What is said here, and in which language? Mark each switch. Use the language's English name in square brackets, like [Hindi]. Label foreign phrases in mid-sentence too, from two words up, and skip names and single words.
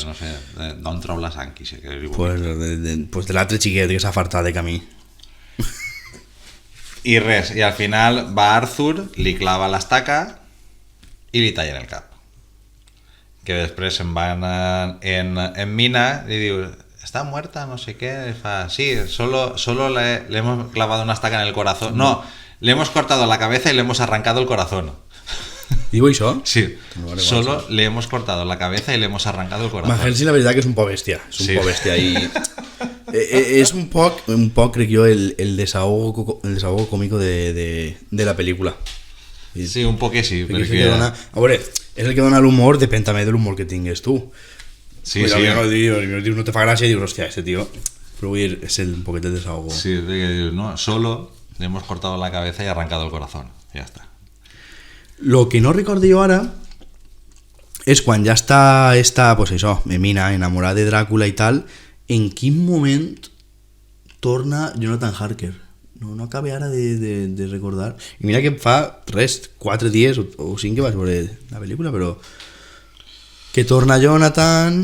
[Catalan] no sé, d'on trau la sang que li Pues de l'altre xiquet que s'ha fartat de camí. I res, i al final va Arthur, li clava l'estaca i li tallen el cap. Que després se'n van en Mina i diu, [Spanish] ¿está muerta? No sé qué. Y fa, sí, solo le hemos clavado una estaca en el corazón. No, le hemos cortado la cabeza y le hemos arrancado el corazón. [Catalan] Diu això? Sí, [Spanish] solo le hemos cortado la cabeza y le hemos arrancado el corazón. [Catalan] Van Helsing la veritat que és un poc bèstia. És un Sí. poc bèstia i... és un poc, crec jo, el [Spanish] desahogo cómico [Catalan] de la pel·lícula. Sí, un poc sí, perquè és el que dona, a veure, és el que dona l'humor, depèn també de l'humor que tingues tu. Sí, Vull sí. dir, no te fa gràcia i dius, hòstia, [Spanish] este tío, [Catalan] però vull dir, és un poquet de desahogo. Sí, de que dius, no, [Spanish] solo le hemos cortado la cabeza y arrancado el corazón. Ya está. [Catalan] Lo que no recordo jo ara és quan ja està pues això, Mina enamorada de Dràcula i tal, en quin moment torna Jonathan Harker. No acabé ara de recordar. I mira que fa 4 dies o 5 que vaig veure la pel·lícula, però que torna Jonathan...